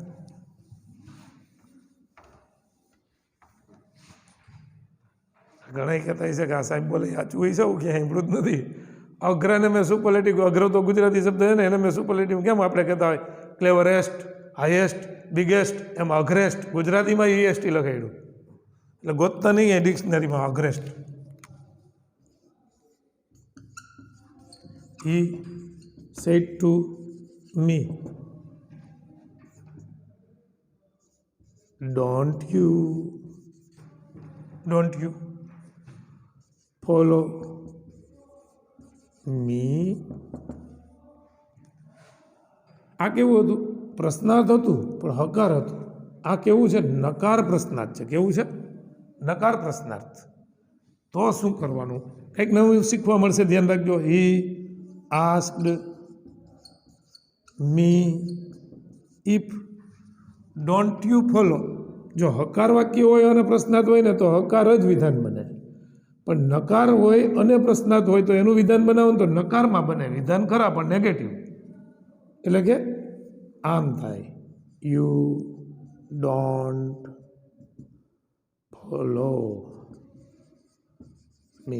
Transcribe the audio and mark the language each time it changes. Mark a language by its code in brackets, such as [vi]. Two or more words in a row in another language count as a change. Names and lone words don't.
[gu] ઘણા કહેતા છે કે આ સાહેબ બોલે સાચું હોય છે, કે સાંભળ્યું જ નથી. અગ્રને મેં સુપરલેટિવ, અગ્ર તો ગુજરાતી શબ્દ છે ને, એને મેં સુપરલેટિવ કેમ આપણે કહેતા હોય? [en] cleverest, highest, biggest, [gu] એમ અગ્રેસ્ટ ગુજરાતીમાં EST લખાડ્યું. એટલે ગોતતા નહીં એ ડિક્શનરીમાં અગ્રેસ્ટ. [en] He said to me, don't you follow me? [gu] આ કેવું હતું? પ્રશ્નાર્થ હતું પણ હકાર હતું. આ કેવું છે? નકાર પ્રશ્નાર્થ છે. કેવું છે? નકાર પ્રશ્નાર્થ. તો શું કરવાનું? કંઈક નવું શીખવા મળશે, ધ્યાન રાખજો. [en] હી asked me if don't you follow. [gu] જો હકાર વાક્ય હોય અને પ્રશ્નાર્થ હોય ને તો હકાર જ વિધાન બને. પણ નકાર હોય અને પ્રશ્નાર્થ હોય તો એનું વિધાન બનાવો તો નકારમાં બને. વિધાન ખરા પણ નેગેટિવ. એટલે કે આમ થાય, [en] you don't follow me.